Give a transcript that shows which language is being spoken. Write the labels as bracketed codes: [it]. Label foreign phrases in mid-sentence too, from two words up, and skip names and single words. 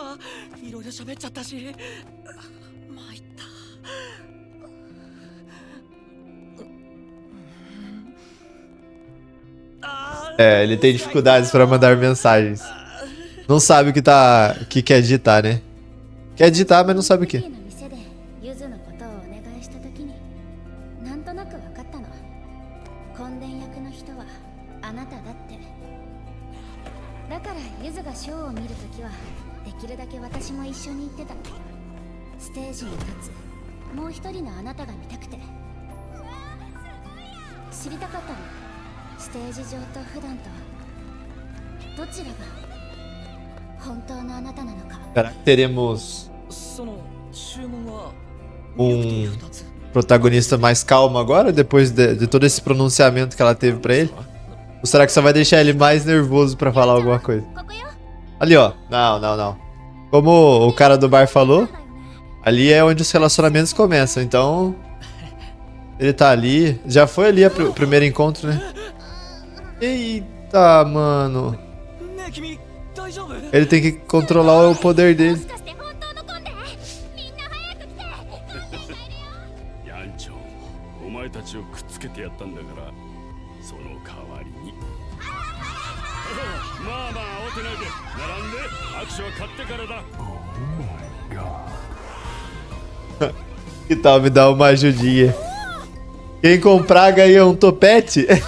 [pt] É, ele tem dificuldades pra mandar mensagens. Não sabe o que quer digitar, né? Quer digitar, mas não sabe o que. [ja] ユズのことをお願いしたときに、なんとなく分かったの。根伝役の人はあなただって。だからユズがショーを見るときはできるだけ私も一緒に行ってた。ステージに立つもう一人のあなたが見たくて。知りたかったの。ステージ上と普段とどちらが本当のあなたなのか。 [pt] Será que teremos [ja] その注文は [pt] protagonista mais calmo agora, depois de todo esse pronunciamento que ela teve pra ele? Ou será que só vai deixar ele mais nervoso pra falar alguma coisa? Ali, ó. Não. Como o cara do bar falou, ali é onde os relacionamentos começam, então... Ele tá ali. Já foi ali o primeiro encontro, né? Eita, mano. Ele tem que controlar o poder dele. [ja] お前たちをくっつけてやったんだからその代わりにまあ慌てないで並んで握手は買ってからだ [pt] Que tal me dar uma ajudinha? Quem comprar ganha um topete?